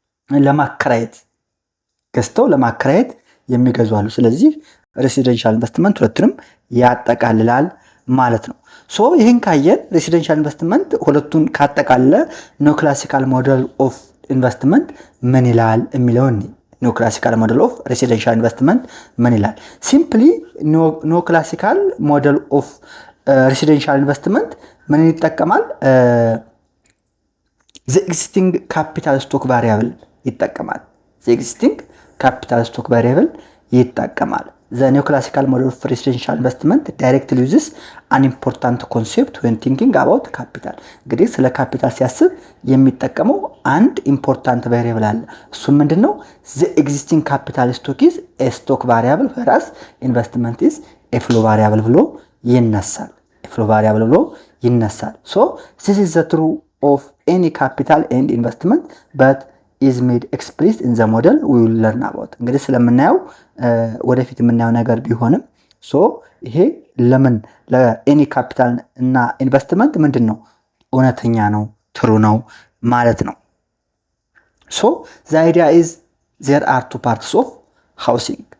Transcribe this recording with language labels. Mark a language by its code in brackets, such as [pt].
[am] ለማከራየት ገዝተው ለማከራየት የሚገዙ አሉ። ስለዚህ ሬሲደንሻል ኢንቨስትመንት ሁለቱንም ያጠቃልላል ማለት ነው። ሶ ይህን ካየን ሬሲደንሻል ኢንቨስትመንት ሁለቱን ካጠቃለለ ኒዮ ክላሲካል ሞዴል ኦፍ ኢንቨስትመንት ምን ይላል የሚለውን ኒዮ ክላሲካል ሞዴል ኦፍ ሬሲደንሻል ኢንቨስትመንት ምን ይላል? ሲምፕሊ ኒዮ ክላሲካል ሞዴል ኦፍ ሬሲደንሻል ኢንቨስትመንት ምን ይጠቀማል? ዘ ኤግዚስቲንግ ካፒታል ስቶክ ቫሪያብል ይጠቀማል። [en] ዘ ኤግዚስቲንግ ካፒታል ስቶክ ቫሪያብል ይጠቀማል። The neoclassical model of residential investment directly uses an important concept when thinking about capital. [am] እንግዲህ ስለ ካፒታል ሲያስብ የሚጠቀመው አንድ ኢምፖርታንት ቫሪያብል አለ። እሱ ምንድነው? [en] the existing capital stock is a stock variable whereas investment is a flow variable [am] ብሎ ይነሳል። flow variable ብሎ ይነሳል። [en] so this is the true of any capital and investment but is made explicit in the model we will learn about. [am] እንግዲህ ስለምናየው ወደፊት የምናየው ነገር ቢሆንም ሶ ይሄ ለምን ለኤኒ ካፒታል እና ኢንቨስትመንት ምንድነው እውነተኛ ነው ትሩ ነው ማለት ነው። ሶ [en] the idea is there are two parts of housing.